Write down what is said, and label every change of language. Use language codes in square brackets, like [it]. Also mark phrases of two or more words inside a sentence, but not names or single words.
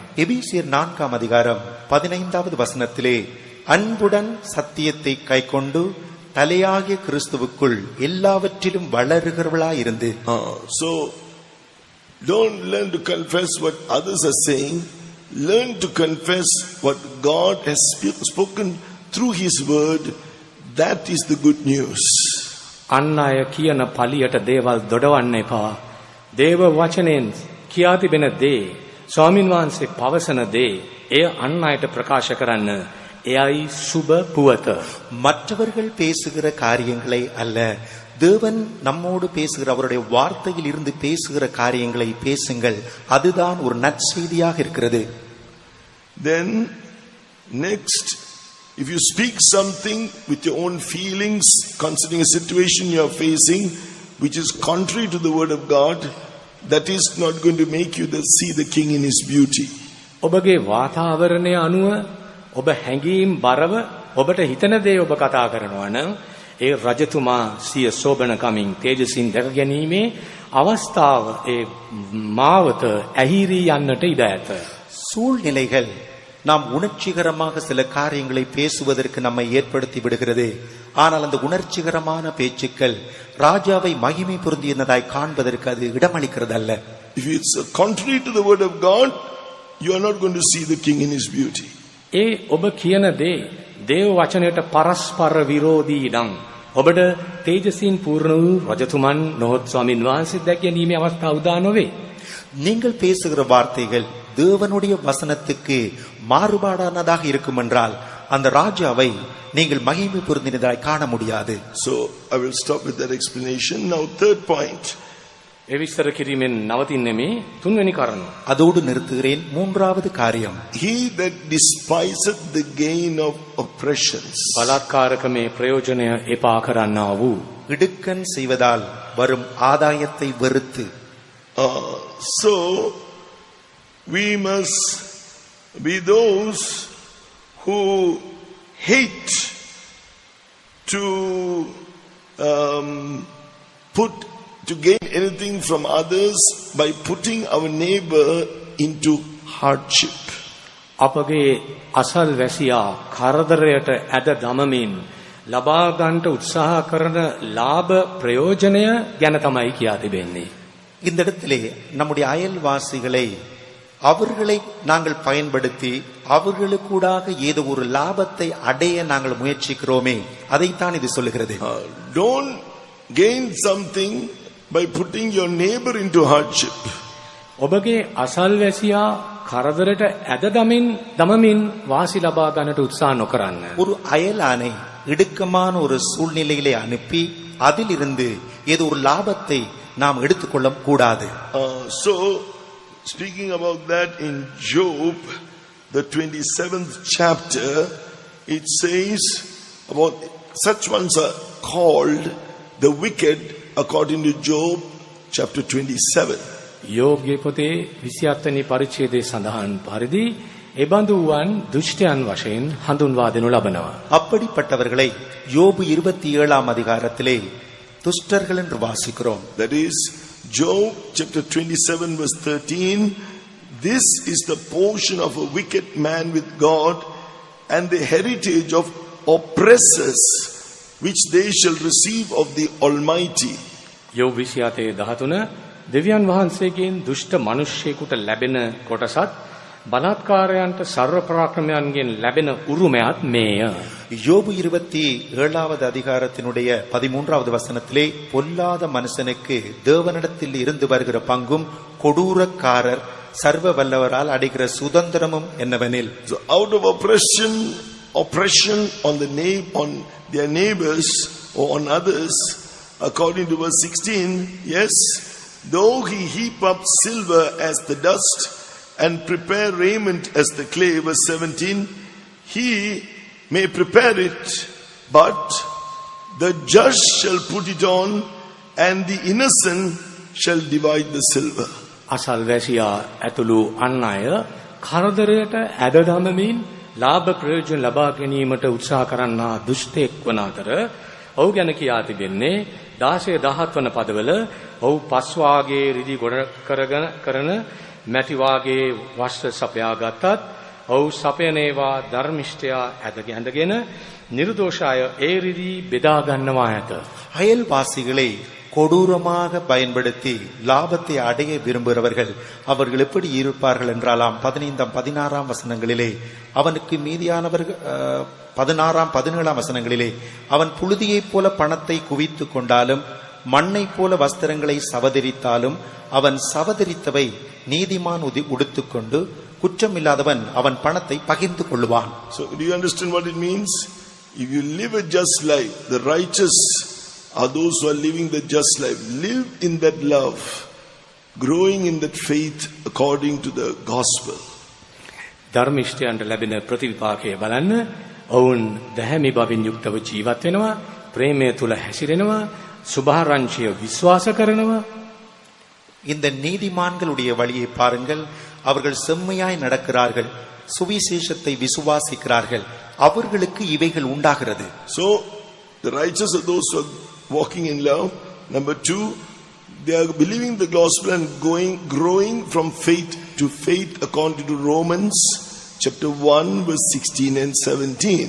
[ta] எபேசியர் 4ஆம் அதிகாரம் 15வது வசனத்திலே அன்புடன் சத்தியத்தை கைக்கொண்டு தலையாகிய கிறிஸ்துவுக்குள் எல்லாவற்றிலும் வளருகிறவளாய் இருந்து. [en] So don't learn to confess what others are saying. Learn to confess what God has spoken through his word. That is the good news. [si] අන් අය කියන පලියට දේවල් දොඩවන්න එපා. දේව වචනයෙන් කියා තිබෙන දේ ස්වාමින් වහන්සේ පවසන දේ එය අන් අයට ප්‍රකාශ කරන්න එයයි සුබ පුවත. [ta] மற்றவர்கள் பேசுகிற காரியங்களை அல்ல, தேவன் நம்மோடு பேசுகிற அவருடைய வார்த்தையில் இருந்து பேசுகிற காரியங்களை பேசுங்கள். அதுதான் ஒரு நற்செய்தியாக இருக்கிறது. [en] Then next, if you speak something with your own feelings concerning a situation you are facing which is contrary to the word of God, that is not going to make you see the king in his beauty. [si] ඔබගේ වාතාවරණය අනුව ඔබ හැඟීම් බරව ඔබට හිතන දේ ඔබ කතා කරනවා නම් ඒ රජතුමා සිය සෝබනකමින් තේජසින් දැක ගැනීමේ අවස්ථාව ඒ මාවත ඇහිරී යන්නට ඉඩ ඇත. [ta] சூழ்நிலைகள் நாம் உணர்ச்சிகரமாக சில காரியங்களை பேசுவதற்கு நம்மை ஏற்படுத்தி விடுகிறது. ஆனால் அந்த உணர்ச்சிகரமான பேச்சுக்கள் ராஜாவை மகிமை பொருந்தியதாய் காண்பதற்கு அது இடமளிக்கிறது அல்ல. [en] If it's contrary to the word of God, you are not going to see the king in his beauty. [si] ඒ ඔබ කියන දේ දේව වචනයට පරස්පර විරෝධී නම් ඔබට තේජසින් පූර්ණ වූ රජතුමන් නොහොත් ස්වාමින් වහන්සේ දැක ගැනීමේ අවස්ථාව උදා නොවේ. [ta] நீங்கள் பேசுகிற வார்த்தைகள் தேவனுடைய வசனத்துக்கு மாறுபாடானதாக இருக்கும் என்றால் அந்த ராஜாவை நீங்கள் மகிமை பொருந்தினதாய் காண முடியாது. [en] So I will stop with that explanation. Now third point. [si] ඒ විස්තර කිරීමෙන් නවතින්නේ මේ තුන්වෙනි කාරණා. [ta] அதோடு நிறுத்துகிறேன். மூன்றாவது காரியம், [en] He that despiseth the gain of oppressions. [si] බලාත්කාරකමේ ප්‍රයෝජනය එපා කරන්නා වූ [ta] இடுக்கண் செய்வதால் வரும் ஆதாயத்தை வெறுத்து. [en] So we must be those who hate to gain anything from others by putting our neighbor into hardship. [si] අපගේ අසල් වැසියා කරදරයට ඇද දමමින් ලබා ගන්නට උත්සාහ කරන ලාභ ප්‍රයෝජනය ගැන තමයි කියා තිබෙන්නේ. [ta] இந்த இடத்திலே நம்முடைய அயல்வாசிகளை அவர்களை நாங்கள் பயன்படுத்தி அவர்களுக்கூடாக ஏதோ ஒரு லாபத்தை அடைய நாங்கள் முயற்சிக்கிறோமே, அதைத்தான் இது சொல்லுகிறது. [en] Don't gain something by putting your neighbor into hardship. [si] ඔබගේ අසල්වැසියා කරදරයට ඇද දමමින් වාසි ලබා ගන්නට උත්සාහ නොකරන්න. [ta] ஒரு அயலானை இடுக்கமான ஒரு சூழ்நிலையிலே அனுப்பி அதிலிருந்து ஏதோ ஒரு லாபத்தை நாம் எடுத்துக்கொள்ள கூடாது. [en] So speaking about that in Job, the 27th chapter, it says about such ones are called the wicked according to Job chapter 27. [si] යෝබ්ගේ පොතේ 27 වෙනි පරිච්ඡේදයේ සඳහන් පරිදි එබඳු වූවන් දුෂ්ටයන් වශයෙන් හඳුන්වා දෙනු ලබනවා. [ta] அப்படிப்பட்டவர்களை யோபு 27ஆம் அதிகாரத்திலே துஷ்டர்கள் என்று வாசிக்கிறோம். [en] That is Job chapter 27 verse 13. This is the portion of a wicked man with God and the heritage of oppressors which they shall receive of the Almighty. [si] යෝබ් 27:13 දෙවියන් වහන්සේගෙන් දුෂ්ට මිනිසෙකුට ලැබෙන කොටසත් බලාත්කාරයන්ට සර්ව පරාක්‍රමයන්ගෙන් ලැබෙන උරුමයත් මේය. [ta] யோபு 27ஆவது அதிகாரத்தினுடைய 13ஆவது வசனத்திலே பொல்லாத மனுஷனுக்கு தேவனிடத்தில் இருந்து வருகிற பங்கும் கொடூரக்காரர் சர்வ வல்லவரால் அடைகிற சுதந்திரமும் என்னவெனில். [en] So out of oppression on their neighbors or on others, according to verse 16, yes, though he heap up silver as the dust and prepare raiment as the clay, verse 17, he may prepare it, but the just shall put it on and the innocent shall divide the silver. [si] අසල්වැසියා ඇතුළු අන් අය කරදරයට ඇද දමමින් ලාභ ප්‍රයෝජන ලබා ගැනීමට උත්සාහ කරන්නා දුෂ්ටෙක් වන අතර ඔහු ගැන කියා තිබෙන්නේ 16-17 වන පදවල ඔහු පස් වාගේ රිදි ගොඩ කරන මැටි වාගේ වස්ත්‍ර සපයා ගත්තත් ඔහු සපයනේවා ධර්මිෂ්ඨයා ඇඳගෙන නිර්දෝෂාය ඒ රිදි බෙදා ගන්නවා ඇත. [ta] அயல்வாசிகளை கொடூரமாக பயன்படுத்தி லாபத்தை அடைய விரும்புகிறவர்கள் அவர்கள் எப்படி இருப்பார்கள் என்றாலாம் 15-16 வசனங்களிலே அவனுக்கு மீதியானவர்கள் 16-17 வசனங்களிலே அவன் புழுதியைப் போல பணத்தை குவித்து கொண்டாலும் மண்ணை போல வஸ்திரங்களை சவதரித்தாலும் அவன் சவதரித்தவை நீதிமான் உடுத்துக்கொண்டு குற்றமில்லாதவன் அவன் பணத்தை பகிர்ந்து கொள்ளுவான். [en] So do you understand what it means? If you live a just life, the righteous are those who are living the just life. Live in that love, growing in that faith according to the gospel. [si] ධර්මිෂ්ඨයන්ට ලැබෙන ප්‍රතිවිපාකය බලන්න. ඔවුන් දැහැමි බවින් යුක්තව ජීවත් වෙනවා, ප්‍රේමය තුල හැසිරෙනවා, සුභාරංචිය විශ්වාස කරනවා. [ta] இந்த நீதிமான்களுடைய வழியை பாருங்கள். அவர்கள் செம்மையாய் நடக்கிறார்கள், சுவிசேஷத்தை விசுவாசிக்கிறார்கள், அவர்களுக்கு இவைகள் உண்டாகிறது. [en] So the righteous are those who are walking in love. Number 2, they are believing the gospel and growing from faith to faith according to Romans chapter 1 verse 16 and 17.